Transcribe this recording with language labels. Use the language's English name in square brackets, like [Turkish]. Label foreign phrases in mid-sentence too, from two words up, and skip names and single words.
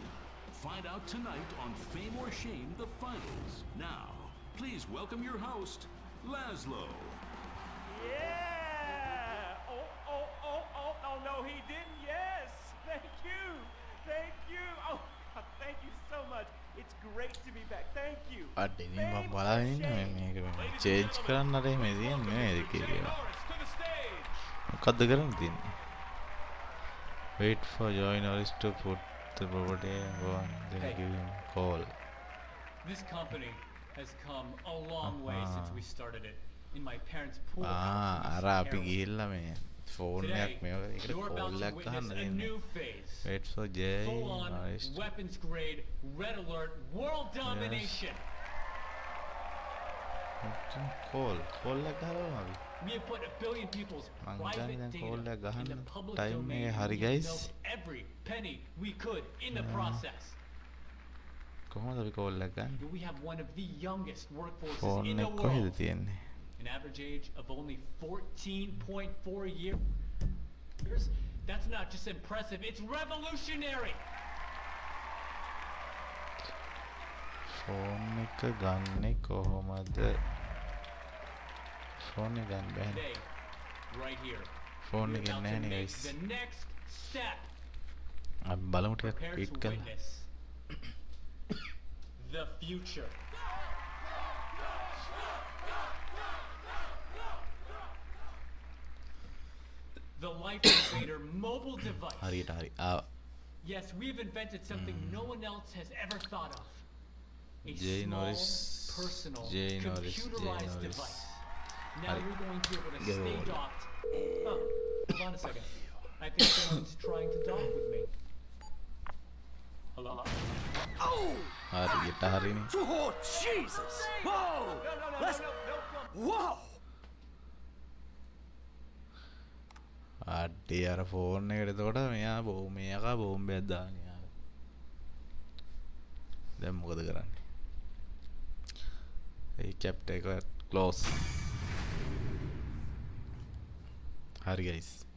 [English] Find out tonight on Fame or Shame, the finals. Now, please welcome your host, Laszlo. Yeah! Oh, no, he didn't. Yes! Thank you! Oh, thank you so much. It's great to be back. Thank you. [Sinhala] අඩේ මම බලන්න ඉන්නේ මේක චේන්ජ් කරන්න අර මේ තියෙන්නේ නේද කියලා. මොකද්ද කරන්න තියෙන්නේ? [English] Wait for join or to put the property and go on then give him call. This company has come a long way since we started it in my parents' pool. [Sinhala] අර අපි ගිහිල්ලා මේ ෆෝන් එකක් මේක එකට කෝල් එකක් ගන්න දෙන්නේ. [English] Wait for Jay. Weapons grade, red alert, world domination. [Sinhala] Call එකක් ගහනවා අපි. [English] We have put a billion people's private data in the public time domain. [Sinhala] හරි [English] We guys. milked every penny we could in the process. [Sinhala] කොහොමද අපි කෝල් එකක් ගන්න? [English] We have one of the youngest workforces [Sinhala] ෆෝන් [English] in the [Sinhala] එක කොහෙද [English] world. [Sinhala] තියෙන්නේ? [English] An average age of only 14.4 years. That's not just impressive, it's revolutionary. [Sinhala] ෆෝන් එක ගන්නෙ කොහොමද? ෆෝන් එක ගන්න බැහැ. [English] Today, right here. [Sinhala] ෆෝන් [English] we're [Sinhala] එක [English] about [Sinhala] නැහැ [English] to [Sinhala] නේ [English] make guys. the next step. [Sinhala] අපි බලමු ටිකක් [English] Prepare [Sinhala] ක්වික් [English] to [Sinhala] කරලා. [English] witness the future. The Life Invader mobile device. [Sinhala] හරියට හරි. ආ [English] Yes, we've invented something no one else has ever thought of. A Jay small, Norris, personal, Jay Norris, Jay computerized Norris. device. Now Hurry. you're going to be able to Get stay over it. docked. Oh, hold on a second. I think someone's trying to dock with me. Hello? [Sinhala] හරියට හරිනේ. [English] Oh, Jesus! Whoa! Let's... Whoa! [Sinhala] අඩේ අර ෆෝන් එකට එතකොට මෙයා මේකා බෝම්බයක් දාන්නේ යාර. දැන් මොකද කරන්නේ? ඒ චැප්ටර් එක ක්ලෝස්. හරි guys.